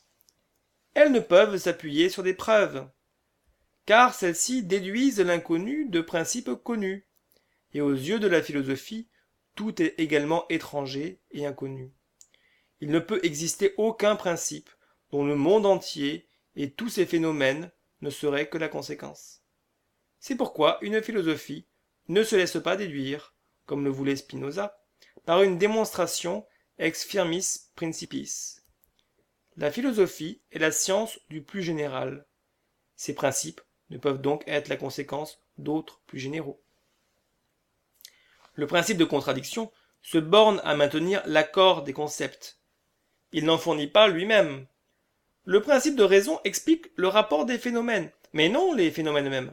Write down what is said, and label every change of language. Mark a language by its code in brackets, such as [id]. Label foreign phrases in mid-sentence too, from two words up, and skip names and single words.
[fr] Elles ne peuvent s'appuyer sur des preuves, car celles-ci déduisent l'inconnu de principes connus, et aux yeux de la philosophie, tout est également étranger et inconnu. Il ne peut exister aucun principe dont le monde entier et tous ses phénomènes ne seraient que la conséquence. C'est pourquoi une philosophie ne se laisse pas déduire, comme le voulait Spinoza, par une démonstration [la] ex firmis principis. [fr] La philosophie est la science du plus général. Ces principes ne peuvent donc être la conséquence d'autres plus généraux. Le principe de contradiction se borne à maintenir l'accord des concepts. Il n'en fournit pas lui-même. Le principe de raison explique le rapport des phénomènes, mais non les phénomènes eux-mêmes.